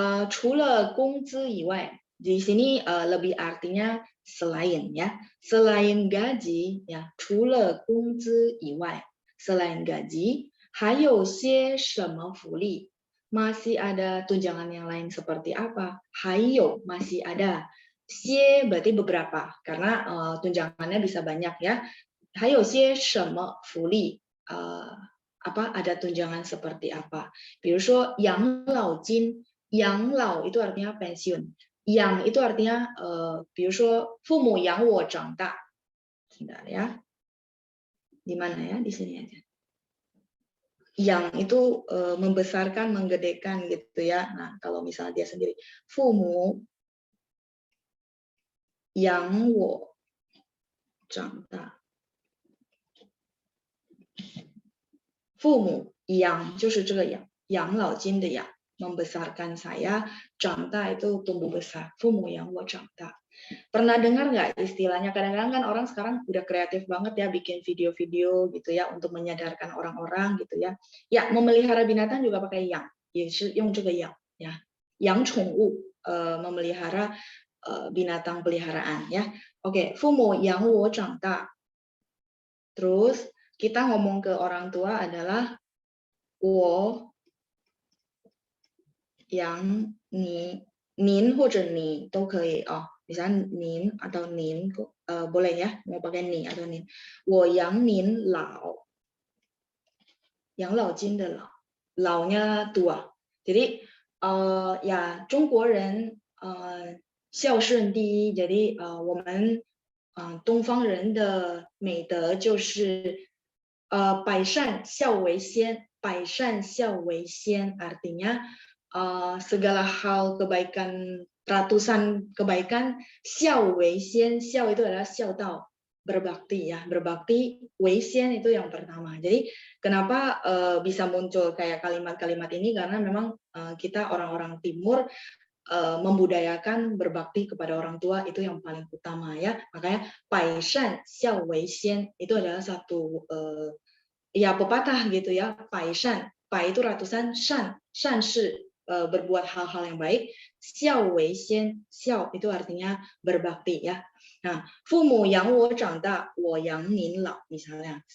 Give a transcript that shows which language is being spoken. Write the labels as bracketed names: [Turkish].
[Chinese] 除了工资以外, [Indonesian] di sini lebih artinya selain ya, selain gaji ya, 除了工资以外, selain gaji, [Chinese] 还有些什么福利? [Indonesian] Masih ada tunjangan yang lain seperti apa? 还有 masih ada. 些 berarti beberapa karena tunjangannya bisa banyak ya. [Chinese] 还有些什么福利? [Indonesian] Apa ada tunjangan seperti apa? [Chinese] 比如说养老金, [Indonesian] 养老 itu artinya pensiun. Yang itu artinya [Chinese] 比如说父母养我长大. [Indonesian] Sebentar ya. Di mana ya? Di sini aja. Yang itu membesarkan, menggedekan gitu ya. Nah, kalau misalnya dia sendiri, [Chinese] 父母养我长大。父母养就是这个养老金的养 [Indonesian] membesarkan saya, [Chinese] 长大 [Indonesian] itu tumbuh besar. [Chinese] 父母养我长大. [Indonesian] Pernah dengar nggak istilahnya? Kadang-kadang kan orang sekarang udah kreatif banget ya bikin video-video gitu ya untuk menyadarkan orang-orang gitu ya. Ya, memelihara binatang juga pakai yang, [Chinese] 也是用这个养 [Indonesian] ya. [Chinese] 养宠物 [Indonesian] memelihara binatang peliharaan ya. Oke, [Chinese] 父母养我长大. [Indonesian] Terus kita ngomong ke orang tua adalah [Chinese] 我养你, 您或者你都可以哦。 [Indonesian] Misalnya 您 atau 您 boleh ya, mau pakai 你 atau 您。 [Chinese] 我养您老，养老金的老，老nya tua. [Indonesian] Jadi ya [Chinese] 中国人孝顺第一， [Indonesian] jadi [Chinese] 我们东方人的美德就是百善孝为先， [Indonesian] 百善孝为先 artinya segala hal kebaikan, ratusan kebaikan, 孝为先, 孝 itu adalah 孝道, berbakti ya, berbakti, 为先 itu yang pertama. Jadi kenapa bisa muncul kayak kalimat-kalimat ini, karena memang kita orang-orang timur membudayakan berbakti kepada orang tua itu yang paling utama ya. Makanya 百善孝为先 itu adalah satu ya pepatah gitu ya. 百善, 百 itu ratusan, 善, 善是berbuat hal-hal yang baik, 孝为先, 孝 itu artinya berbakti ya. [Chinese] Nah, 父母养我长大，我养您老 misalnya.